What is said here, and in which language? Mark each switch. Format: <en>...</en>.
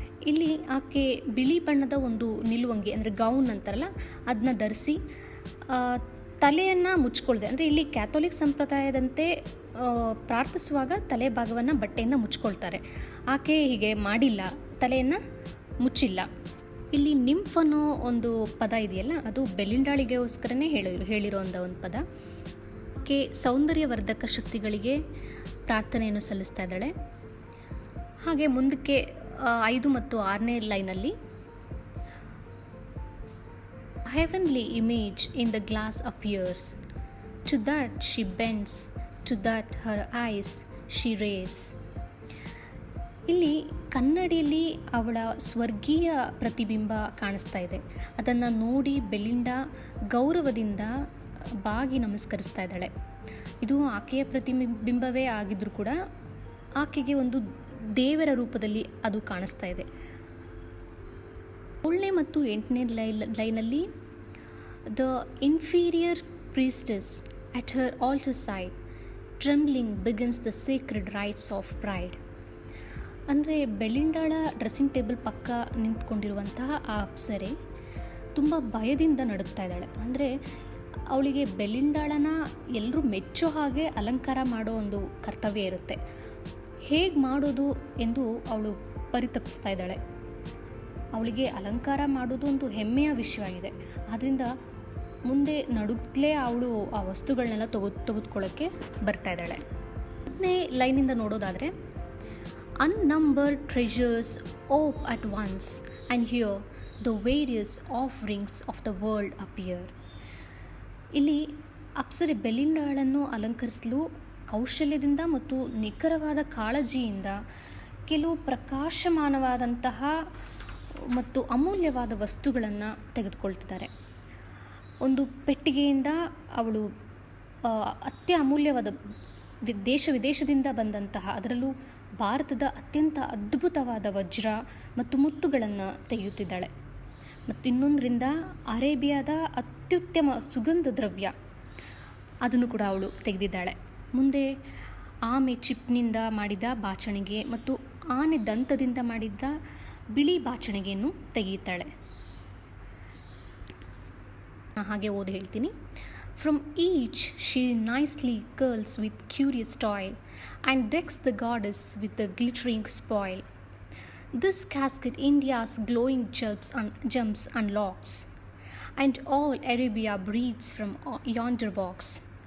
<kn>ಇಲ್ಲಿ ಆಕೆ ಬಿಳಿ ಬಣ್ಣದ ಒಂದು ನಿಲುವಂಗಿ ಅಂದರೆ ಗೌನ್ ಅಂತಾರಲ್ಲ ಅದನ್ನ ಧರಿಸಿ ತಲೆಯನ್ನು ಮುಚ್ಕೊಳ್ದೆ, ಅಂದರೆ ಇಲ್ಲಿ ಕ್ಯಾಥೋಲಿಕ್ ಸಂಪ್ರದಾಯದಂತೆ ಪ್ರಾರ್ಥಿಸುವಾಗ ತಲೆ ಭಾಗವನ್ನು ಬಟ್ಟೆಯಿಂದ ಮುಚ್ಕೊಳ್ತಾರೆ. ಆಕೆ ಹೀಗೆ ಮಾಡಿಲ್ಲ, ತಲೆಯನ್ನು ಮುಚ್ಚಿಲ್ಲ. ಇಲ್ಲಿ ನಿಂಫ್ ಅನ್ನೋ ಒಂದು ಪದ ಇದೆಯಲ್ಲ, ಅದು ಬೆಲಿಂಡಾಳಿಗೋಸ್ಕರನೇ ಹೇಳಿರೋ ಒಂದು ಪದ. ಆಕೆ ಸೌಂದರ್ಯವರ್ಧಕ ಶಕ್ತಿಗಳಿಗೆ ಪ್ರಾರ್ಥನೆಯನ್ನು ಸಲ್ಲಿಸ್ತಾ ಇದ್ದಾಳೆ. ಹಾಗೆ ಮುಂದಕ್ಕೆ 5 ಮತ್ತು 6ನೇ ಲೈನಲ್ಲಿ</kn> <en>heavenly image in the glass appears, to that she bends, to that her eyes she rears.</en> <kn>ಇಲ್ಲಿ ಕನ್ನಡಿಯಲ್ಲಿ ಅವಳ ಸ್ವರ್ಗೀಯ ಪ್ರತಿಬಿಂಬ ಕಾಣಿಸ್ತಾ ಇದೆ. ಅದನ್ನು ನೋಡಿ ಬೆಲಿಂಡಾ ಗೌರವದಿಂದ ಬಾಗಿ ನಮಸ್ಕರಿಸ್ತಾ ಇದ್ದಾಳೆ. ಇದು ಆಕೆಯ ಪ್ರತಿಬಿಂಬವೇ ಆಗಿದ್ರೂ ಕೂಡ ಆಕೆಗೆ ಒಂದು ದೇವರ ರೂಪದಲ್ಲಿ ಅದು ಕಾಣಿಸ್ತಾ ಇದೆ. 7ನೇ ಮತ್ತು 8ನೇ ಲೈನಲ್ಲಿ</kn> <en>The inferior priestess at her altar side, trembling begins the sacred rites of pride.</en> <kn>ಅಂದರೆ ಬೆಲಿಂಡಾಳ ಡ್ರೆಸ್ಸಿಂಗ್ ಟೇಬಲ್ ಪಕ್ಕ ನಿಂತ್ಕೊಂಡಿರುವಂತಹ ಆ ಅಪ್ಸರೆ ತುಂಬ ಭಯದಿಂದ ನಡುಗ್ತಾ ಇದ್ದಾಳೆ. ಅಂದರೆ ಅವಳಿಗೆ ಬೆಲಿಂಡಾಳನ ಎಲ್ಲರೂ ಮೆಚ್ಚೋ ಹಾಗೆ ಅಲಂಕಾರ ಮಾಡೋ ಒಂದು ಕರ್ತವ್ಯ ಇರುತ್ತೆ. ಹೇಗೆ ಮಾಡೋದು ಎಂದು ಅವಳು ಪರಿತಪಿಸ್ತಾ ಇದ್ದಾಳೆ. ಅವಳಿಗೆ ಅಲಂಕಾರ ಮಾಡೋದು ಒಂದು ಹೆಮ್ಮೆಯ ವಿಷಯವಾಗಿದೆ. ಆದ್ದರಿಂದ ಮುಂದೆ ನಡುಗ್ಲೇ ಅವಳು ಆ ವಸ್ತುಗಳನ್ನೆಲ್ಲ ತೆಗೆದುಕೊಳ್ಳೋಕ್ಕೆ ಬರ್ತಾ ಇದ್ದಾಳೆ. 10ನೇ ಲೈನಿಂದ ನೋಡೋದಾದರೆ</kn> <en>unnumbered treasures ope at once and here the various offerings of the world appear.</en> <kn>ಇಲ್ಲಿ ಅಪ್ಸರೆ ಬೆಲಿಂಡಾಳನ್ನು ಅಲಂಕರಿಸಲು ಕೌಶಲ್ಯದಿಂದ ಮತ್ತು ನಿಖರವಾದ ಕಾಳಜಿಯಿಂದ ಕೆಲವು ಪ್ರಕಾಶಮಾನವಾದಂತಹ ಮತ್ತು ಅಮೂಲ್ಯವಾದ ವಸ್ತುಗಳನ್ನು ತೆಗೆದುಕೊಳ್ತಿದ್ದಾರೆ. ಒಂದು ಪೆಟ್ಟಿಗೆಯಿಂದ ಅವಳು ಅತ್ಯಮೂಲ್ಯವಾದ ದೇಶ ವಿದೇಶದಿಂದ ಬಂದಂತಹ, ಅದರಲ್ಲೂ ಭಾರತದ ಅತ್ಯಂತ ಅದ್ಭುತವಾದ ವಜ್ರ ಮತ್ತು ಮುತ್ತುಗಳನ್ನು ತೆಗೆಯುತ್ತಿದ್ದಾಳೆ. ಮತ್ತು ಇನ್ನೊಂದರಿಂದ ಅರೇಬಿಯಾದ ಅತ್ಯುತ್ತಮ ಸುಗಂಧ ದ್ರವ್ಯ ಅದನ್ನು ಕೂಡ ಅವಳು ತೆಗೆದಿದ್ದಾಳೆ. ಮುಂದೆ ಆಮೆ ಚಿಪ್ನಿಂದ ಮಾಡಿದ ಬಾಚಣಿಗೆ ಮತ್ತು ಆನೆ ದಂತದಿಂದ ಮಾಡಿದ್ದ ಬಿಳಿ ಬಾಚಣಿಗೆಯನ್ನು ತೆಗೆಯುತ್ತಾಳೆ. ಹಾಗೆ ಓದಿ ಹೇಳ್ತೀನಿ.</kn> <en>From each she nicely curls with curious toil and decks the goddess with the glittering spoil. This casket India's glowing gems unlocks, and all Arabia breathes from yonder box.</en>